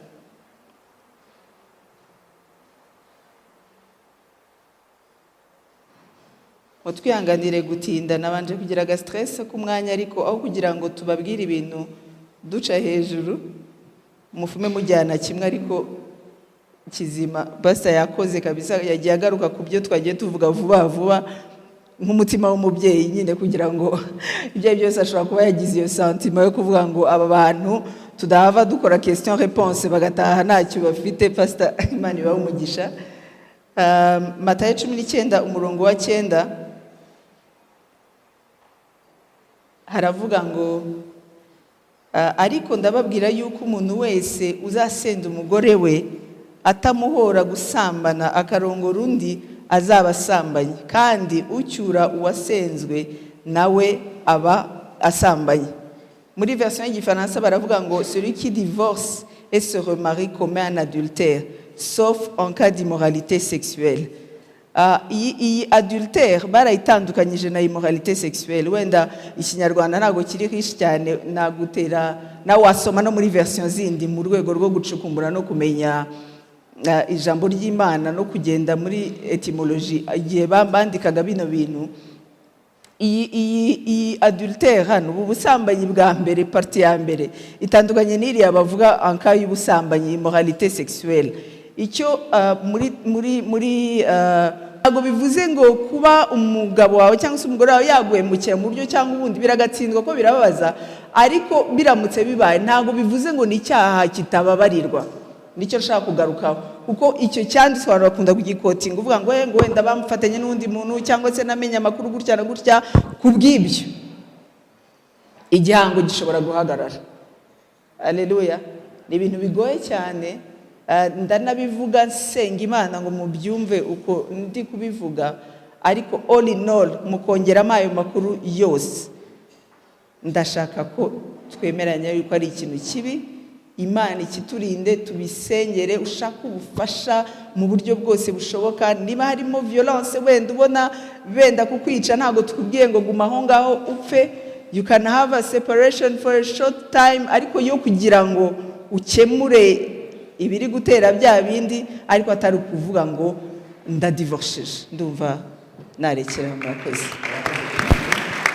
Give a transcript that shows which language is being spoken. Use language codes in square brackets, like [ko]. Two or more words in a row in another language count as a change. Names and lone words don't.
[rw] Twihanganire gutinda, nabanje kugira ga stress ku mwanya, ariko aho kugira ngo tubabwire ibintu duca hejuru mufume mujyana kimwe ariko kizima. Basa yakoze kabisa, yagiye agaruka ku byo twagiye tuvuga vuba nk'umutima w'umubyeyi nyine, kugira ngo ibyo byose ashobora kuba yagize iyo sentiment yo kuvuga ngo aba bantu tudahava dukora [fr] question réponse [rw] bagataha ntacyo bafite. Pastor Imana ibahe umugisha. Matayo 19 umurongo wa 9 haravuga ngo ariko ndababwira yuko umuntu wese uzasenda umugore we atamuhora gusambana akarongora undi azaba asambanye, kandi ucyura uwasenzwe nawe aba asambanye. Muri version y'Igifaransa baravuga ngo [fr] celui qui divorce et se remarie commet un adultère sauf en cas d'immoralité sexuelle. [rw] Iyi adultère barayitandukanyije na [fr] immoralité sexuelle. [rw] Wenda Ikinyarwanda ntago kiri riche cyane, nagutera na wasoma no muri version zindi mu rwego rwo gucukumbura no kumenya ijambo ry'Imana no kugenda muri etymologie igihe bandikaga bino bintu. Iyi adultère hano, ubu busambanyi bwa mbere, parti ya mbere itandukanye n'iriya bavuga [fr] en cas [rw] y'ubusambanyi [fr] immoralité sexuelle. [rw] Icyo muri ntabwo bivuze ngo kuba umugabo wawe cyangwa se umugore wawe yaguhemukira mu buryo cyangwa ubundi biragatsindwa, ko birababaza, ariko biramutse bibaye ntabwo bivuze ngo ni icyaha kitababarirwa. Nicyo nshaka kugarukaho, kuko icyo cyanditswe abantu bakunda kugikotinga uvuga ngo wenda bamufatanye n'undi muntu cyangwa se namenye amakuru gutya na gutya. Kubw'ibyo igihango gishobora guhagarara. Haleluya. Ni ibintu bigoye cyane, ndanabivuga nsenga Imana ngo mubyumve uko ndi kubivuga, ariko [en] all in all [rw] mukongeramo ayo makuru yose, ndashaka ko twemeranya yuko ari ikintu kibi. Imana ikiturinde, tubisengere, ushaka ubufasha mu buryo bwose bushoboka. Niba harimo violence wenda ubona benda kukwica, ntabwo tukubwiye ngo guma aho ngaho upfe. [en] You can have a separation for a short time, [rw] ariko yo kugira ngo ukemure ibiri gutera bya bindi, ariko atari kuvuga ngo ndadivorceje. Ndumva narekera murakoze.